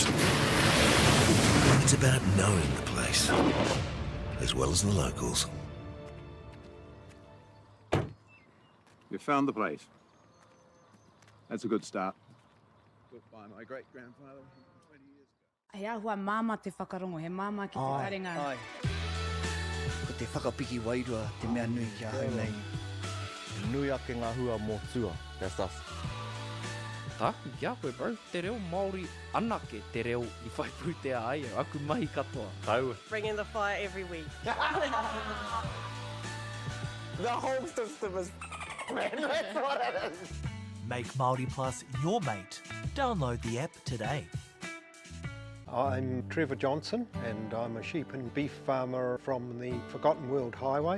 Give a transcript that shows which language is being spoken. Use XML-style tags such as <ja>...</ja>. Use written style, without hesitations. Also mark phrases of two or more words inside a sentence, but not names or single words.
<en>It's about knowing the place, as well as the locals. You found the place. That's a good start. Built by my great-grandfather 20 years ago.</en> <mi>He ahua māma te whakarongo, he māma ki te taringa. Ai. Ko te whakapiki wairua te mea nui ki a hau nei. Nui ake ngā hua mō tua,</mi> <en>that stuff.</en> <mi>Tāku kia koe, bro. Te reo Māori anake te reo I whai pūtea ai, aku mahi katoa. Tau.</mi> <en>Bringing the fire every week. The whole system is man, that's what it is. Make Māori Plus your mate. Download the app today. I'm Trevor Johnson and I'm a sheep and beef farmer from the Forgotten World Highway.</en>